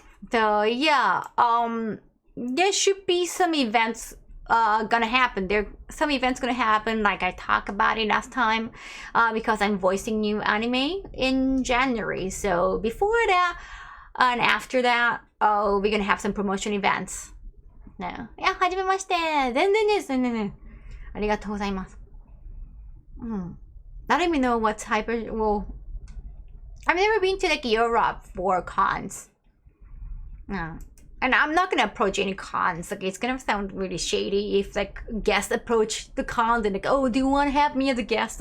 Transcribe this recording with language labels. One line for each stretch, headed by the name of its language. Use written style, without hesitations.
English: So yeah, there should be some events gonna happen. Some events gonna happen, like I talked about it last time, because I'm voicing new anime in January. So before that and after that, we're gonna have some promotion events. No.
Japanese: Yeah, はじめまして。全然です。全然。ありがとうございます。
English: I don't even know what type of, well, I've never been to like Europe for cons. No. And I'm not gonna approach any cons. Like it's gonna sound really shady if like guests approach the cons and like, oh, do you want to have me as a guest?